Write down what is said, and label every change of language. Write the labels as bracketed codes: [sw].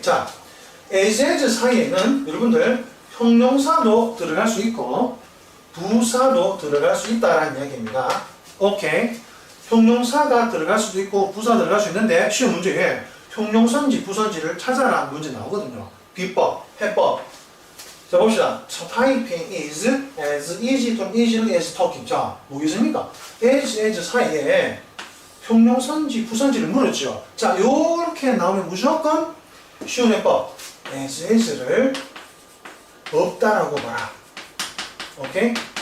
[ko] 자, as 사이에는 여러분들 형용사도 들어갈 수 있고 부사도 들어갈 수 있다라는 이야기입니다. 오케이. 형용사가 들어갈 수도 있고 부사 들어갈 수 있는데 시험 문제에 형용사인지 부사인지를 찾아라 문제 나오거든요. 비법, 해법. 자, 봅시다. [en] typing is as easy to easy as talking. [ko] 자, 뭐겠습니까? as 사이에 형용사인지 부사인지를 물었죠. 자, 요렇게 나오면 무조건 쉬운 해법. as를 없다라고 봐라. 오케이?